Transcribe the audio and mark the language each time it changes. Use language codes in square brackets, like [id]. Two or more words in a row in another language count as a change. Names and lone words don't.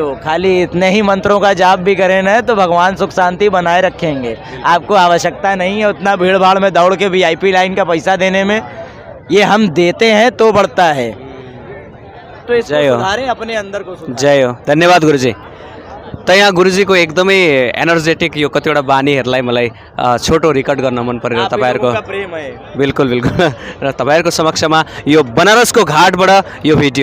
[hi] खाली इतने ही मंत्रों का जाप भी करें ना तो भगवान सुख शांति बनाए रखेंगे। आपको आवश्यकता नहीं है उतना भीड़ भाड़ में दौड़ के VIP लाइन का पैसा देने में, ये हम देते हैं तो बढ़ता है। तो इसको सुधारें, अपने अंदर को सुधारें। जय हो, धन्यवाद गुरुजी। [ne] त यहाँ गुरुजीको एकदमै एनर्जेटिक यो कतिवटा बानी हेर्लाई मलाई छोटो रेकर्ड गर्न मन परेर तपाईहरुको [hi] प्रेम है। [ne] बिल्कुल बिल्कुल र तपाईहरुको समक्षमा यो बनारसको घाटबाट यो